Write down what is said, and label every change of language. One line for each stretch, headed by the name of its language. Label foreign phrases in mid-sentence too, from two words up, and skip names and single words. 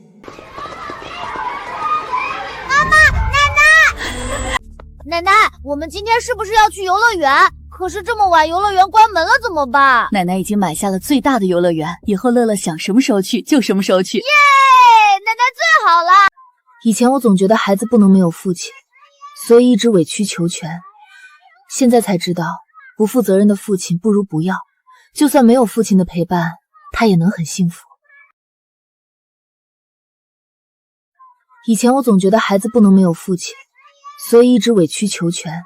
Chinese: 奶奶，我們今天是不是要去遊樂園？可是這麼晚遊樂園關門了怎麼辦？奶奶已經買下了最大的遊樂園，以後樂樂想什麼時候去就什麼時候去。耶，奶奶最好了。以前我總覺得孩子不能沒有父親，所以一直委曲求全。現在才知道，不負責任的父親不如不要，就算沒有父親的陪伴，他也能很幸福。以前我總覺得孩子不能沒有父親，所以一直委曲求全。